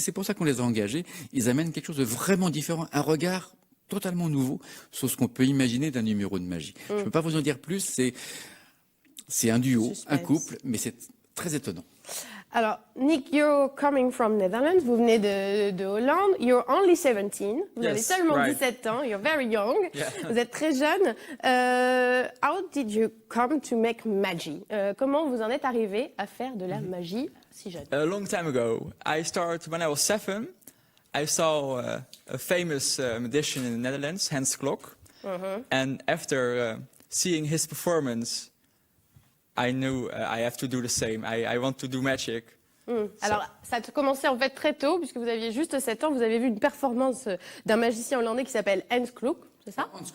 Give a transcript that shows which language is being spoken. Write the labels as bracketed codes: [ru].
[fr] C'est pour ça qu'on les a engagés. Ils amènent quelque chose de vraiment différent, un regard totalement nouveau sur ce qu'on peut imaginer d'un numéro de magie. Je ne peux pas vous en dire plus, c'est un duo, Suspense. un couple, mais c'est très étonnant. Alors, Nick, [en] you're coming from Netherlands, [fr] vous venez de Hollande, [en] you're only 17, [fr] vous avez seulement 17 ans, [en] you're very young, [fr] vous êtes très jeune. [en] How did you come to make magie? [fr] Comment vous en êtes arrivé à faire de la magie si jeune? [en] A long time ago, I started when I was 7. I saw a famous magician in the Netherlands, Hans Klok, and after seeing his performance, I knew I have to do the same. I want to do magic. [fr] Alors, ça a commencé en fait très tôt, puisque vous aviez juste 7 ans, vous avez vu une performance d'un magicien hollandais qui s'appelle Hans Klok, c'est ça?